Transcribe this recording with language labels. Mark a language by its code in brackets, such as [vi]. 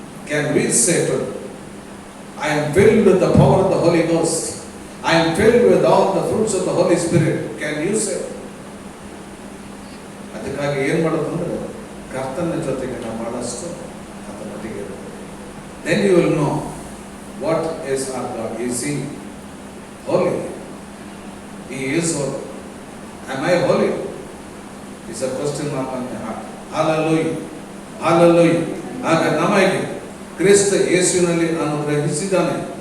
[en] Can we say to him, I am filled with the power of the Holy Ghost. I am filled with all the fruits of the Holy Spirit. Can you say? [kn] ಅದಕ್ಕಾಗಿ ಏನು ಮಾಡೋದು ಅಂದರೆ ಕರ್ತನ ಜೊತೆಗೆ ನಾವು ಬಹಳಷ್ಟು ಅದರೊಟ್ಟಿಗೆ ಇರಬೇಕು. [en] Then you will know what is our God. Is he holy? is holy. Am I holy? It's a question mark on my heart. Hallelujah. Hallelujah. [kn] ಆಗ ನಮಗೆ ಕ್ರಿಸ್ತ ಯೇಸುವಿನಲ್ಲಿ ಅನುಗ್ರಹಿಸಿದ್ದಾನೆ.